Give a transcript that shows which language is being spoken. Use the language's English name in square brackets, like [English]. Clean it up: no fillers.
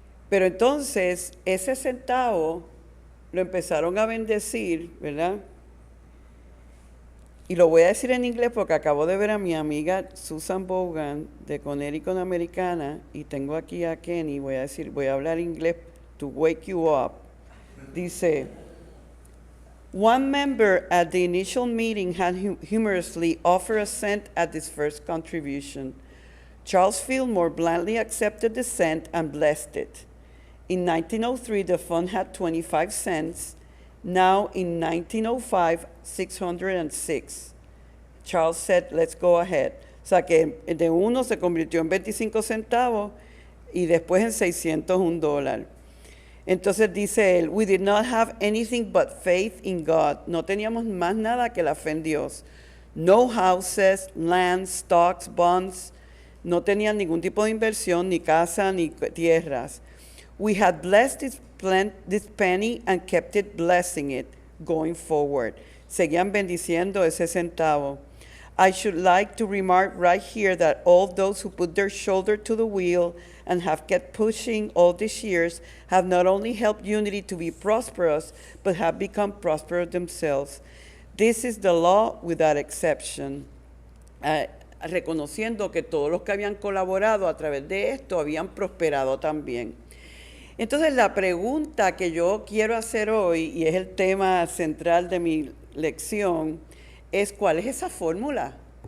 [Spanish] Pero entonces ese centavo lo empezaron a bendecir, ¿verdad? Y lo voy a decir en inglés porque acabo de ver a mi amiga Susan Bogan de Connecticut Americana, y tengo aquí a Kenny, voy a hablar inglés [English] to wake you up. [Spanish] Dice, [English] One member at the initial meeting had humorously offered a cent at his first contribution. Charles Fillmore blandly accepted the cent and blessed it. In 1903, the fund had 25 cents. Now, in 1905, 606. Charles said, let's go ahead. [Spanish] O sea, que de uno se convirtió en 25 centavos y después en $601. Entonces dice él, [English] we did not have anything but faith in God. [Spanish] No teníamos más nada que la fe en Dios. [English] No houses, land, stocks, bonds. [Spanish] No tenían ningún tipo de inversión, ni casa, ni tierras. [English] We had blessed this penny and kept it blessing it going forward. [Spanish] Seguían bendiciendo ese centavo. [English] I should like to remark right here that all those who put their shoulder to the wheel and have kept pushing all these years have not only helped Unity to be prosperous, but have become prosperous themselves. This is the law without exception. [Spanish] Reconociendo que todos los que habían colaborado a través de esto habían prosperado también. Entonces la pregunta que yo quiero hacer hoy, y es el tema central de mi lección, es ¿cuál es esa fórmula?